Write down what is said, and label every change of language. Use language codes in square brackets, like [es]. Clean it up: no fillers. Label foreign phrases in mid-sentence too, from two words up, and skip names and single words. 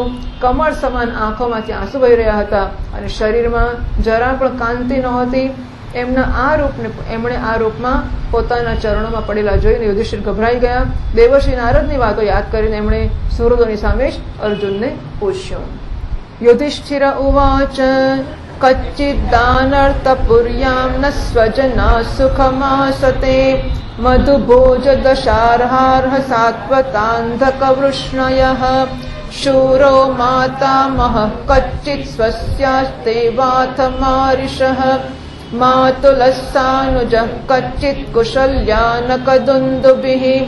[gu] કમળ સમાન આંખોમાંથી આંસુ વહી રહ્યા હતા અને શરીરમાં જરા પણ કાંતિ નહોતી. એમણે આ રૂપમાં પોતાના ચરણોમાં પડેલા જોઈને યુધિષ્ઠિર ગભરાઈ ગયા. દેવર્ષિ નારદની વાતો યાદ કરીને એમણે સુહૃદોની સામે જ અર્જુનને પૂછ્યું. [sa] युधिष्ठिर उवाच कच्चिद्दानर्थपुर्यां न स्वजना सुखमासते मधुभोजदशार्हार्ह सात्वतान्धकवृष्णयः शूरो मातामहः कच्चित् स्वस्यास्ते वाथ मारिषः मातुलः सानुजः कच्चित् कुशल्यानकदुन्दुभिः